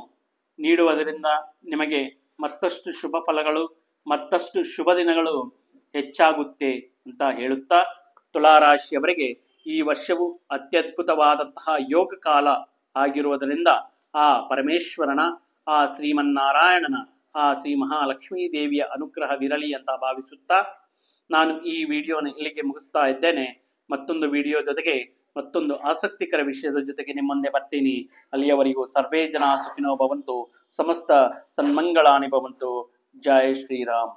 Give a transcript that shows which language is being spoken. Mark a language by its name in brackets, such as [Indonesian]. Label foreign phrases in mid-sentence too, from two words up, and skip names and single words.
[Kannada] ನೀಡುವುದರಿಂದ ನಿಮಗೆ ಮತ್ತಷ್ಟು ಶುಭ ಫಲಗಳು, ಮತ್ತಷ್ಟು ಶುಭ ದಿನಗಳು ಹೆಚ್ಚಾಗುತ್ತೆ ಅಂತ ಹೇಳುತ್ತಾ, ತುಲಾರಾಶಿಯವರಿಗೆ ಈ ವರ್ಷವು ಅತ್ಯದ್ಭುತವಾದಂತಹ ಯೋಗ ಕಾಲ ಆಗಿರುವುದರಿಂದ ಆ ಪರಮೇಶ್ವರನ, ಆ ಶ್ರೀಮನ್ನಾರಾಯಣನ, ಆ ಶ್ರೀ ಮಹಾಲಕ್ಷ್ಮೀ ದೇವಿಯ ಅನುಗ್ರಹವಿರಲಿ ಅಂತ ಭಾವಿಸುತ್ತಾ ನಾನು ಈ ವಿಡಿಯೋನ ಇಲ್ಲಿಗೆ ಮುಗಿಸ್ತಾ ಇದ್ದೇನೆ. ಮತ್ತೊಂದು ವಿಡಿಯೋ ಜೊತೆಗೆ, ಮತ್ತೊಂದು ಆಸಕ್ತಿಕರ ವಿಷಯದ ಜೊತೆಗೆ ನಿಮ್ಮ ಮುಂದೆ ಬರ್ತೀನಿ. ಅಲ್ಲಿಯವರೆಗೂ [Sanskrit] ಸರ್ವೇ ಜನ ಸುಖಿನೋ ಭವಂತು, ಸಮಸ್ತ ಸನ್ಮಂಗಳಾನಿ ಭವಂತು. [Hindi] जय श्रीराम.